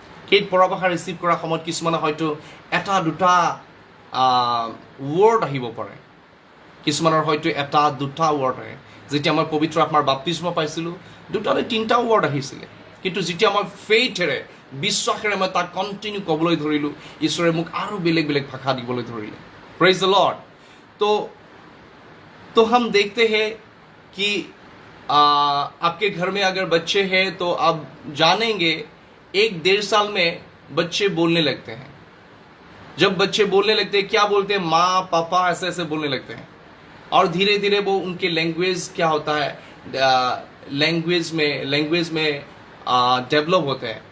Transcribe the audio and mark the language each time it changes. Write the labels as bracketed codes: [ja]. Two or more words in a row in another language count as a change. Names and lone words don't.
[as] সেই পৰভাষা ৰিচিভ কৰাৰ সময়ত কিছুমানে হয়তো 1-2 ৱৰ্ড আহিব পাৰে, কিছুমানৰ হয়তো এটা দুটা ৱৰ্ড আহে। যেতিয়া মই পবিত্ৰ আত্মাৰ বাপ্তিস্ম পাইছিলোঁ 2টা নে 3টা ৱৰ্ড আহিছিলে, কিন্তু যেতিয়া মই ফেইথেৰে বিশ্বাসেৰে মই তাক কণ্টিনিউ ক'বলৈ ধৰিলোঁ, ঈশ্বৰে মোক আৰু বেলেগ বেলেগ ভাষা দিবলৈ ধৰিলে। [en] Praise the Lord. [hi] तो हम देखते हैं कि आपके घर में अगर बच्चे हैं तो आप जानेंगे 1-1.5 साल में बच्चे बोलने लगते हैं। जब बच्चे बोलने लगते हैं, क्या बोलते हैं? माँ पापा ऐसे ऐसे बोलने लगते हैं, और धीरे धीरे वो उनके लैंग्वेज क्या होता है, लैंग्वेज में डेवलप होते हैं।